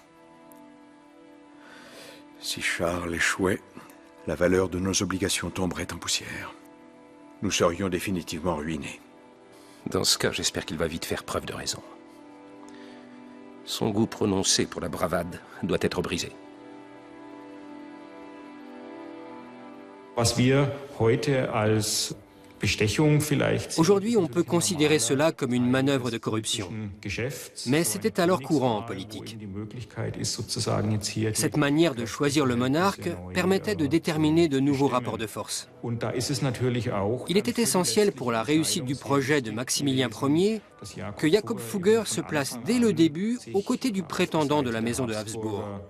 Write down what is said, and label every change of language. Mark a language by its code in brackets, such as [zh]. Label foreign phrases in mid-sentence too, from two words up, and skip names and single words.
[fr] Si Charles échouait, la valeur de nos obligations tomberait en poussière. Nous serions définitivement ruinés. Dans ce cas, j'espère qu'il va vite faire preuve de raison. Son goût prononcé pour la bravade doit être brisé. [de] Was wir heute als [fr] Aujourd'hui, on peut considérer cela comme une manœuvre de corruption. Mais c'était alors courant en politique. Cette manière de choisir le monarque permettait de déterminer de nouveaux rapports de force. Il était essentiel pour la réussite du projet de Maximilien Ier que Jacob Fugger se place dès le début aux côtés du prétendant de la maison de Habsbourg.